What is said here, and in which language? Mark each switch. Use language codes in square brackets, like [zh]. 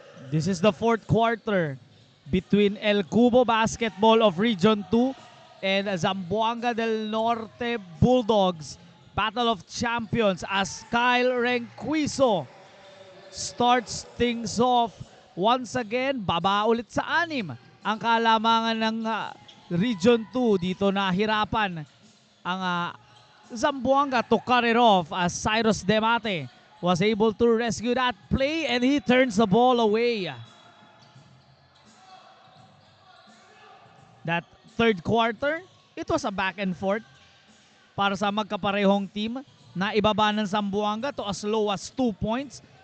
[en] This is the fourth quarter between El Cubo Basketball of Region 2 and Zamboanga del Norte Bulldogs. Battle of Champions as Kyle Renquizo starts things off. Once again, [tl] baba ulit sa 6 ang kalamangan ng Region 2. Dito nahirapan ang Zamboanga [en] to cut it off as Cyrus Demate was able to rescue that play and he turns the ball away. That third quarter, it was a back and forth [tl] para sa magkaparehong team na ibaba ng Zamboanga [en] to as low as 2 points.